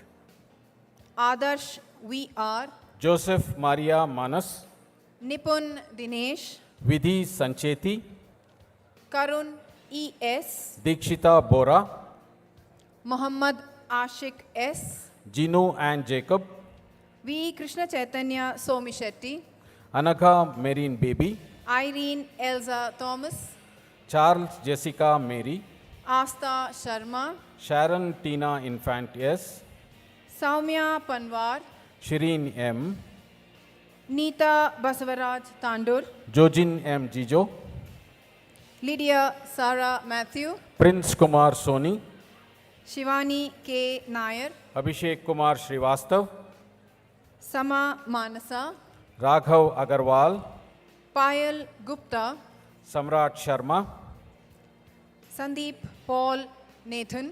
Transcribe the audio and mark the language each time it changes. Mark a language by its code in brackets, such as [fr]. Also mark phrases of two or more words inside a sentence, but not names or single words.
[en] Adarsh V.R., Joseph Maria Manas, Nipun Dinesh, Vidhi Sancheti, Karun E.S., Dikshita Bora, Muhammad Ashik S., Jinu and Jacob, V. Krishna Chaitanya Somishetty, Anagha Marine Baby, Irene Elza Thomas, Charles Jessica Mary, Asta Sharma, Sharon Tina Infant S, Saumya Panwar, Shireen M, Neeta Basavaraj Tandur, Jojin M. Jijo, Lydia Sarah Matthew, Prince Kumar Soni, Shivani K. Nair, Abhishek Kumar Srivastav, Sama Manasa, Raghav Agarwal, Payal Gupta, Samrat Sharma, Sandeep Paul Nathan,